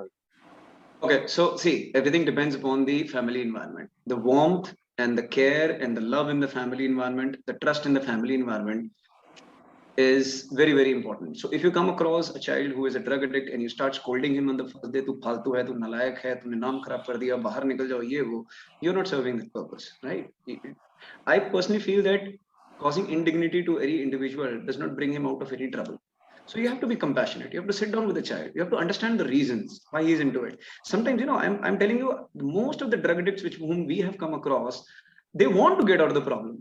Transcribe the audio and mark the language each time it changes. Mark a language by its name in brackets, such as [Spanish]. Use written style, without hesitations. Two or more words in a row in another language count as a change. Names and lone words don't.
[English] Okay, so see, everything depends upon the family environment. The warmth and the care and the love in the family environment, the trust in the family environment is very, very important. So if you come across a child who is a drug addict and you start scolding him on the first day, [Hindi] तू फ़ालतू है, तू नालायक है, तूने नाम ख़राब कर दिया, बाहर निकल जाओ, ये वो, [English] you're not serving the purpose, right? I personally feel that causing indignity to any individual does not bring him out of any trouble. So you have to be compassionate. You have to sit down with the child. You have to understand the reasons why he's into it. Sometimes, I'm telling you, most of the drug addicts whom we have come across, they want to get out of the problem.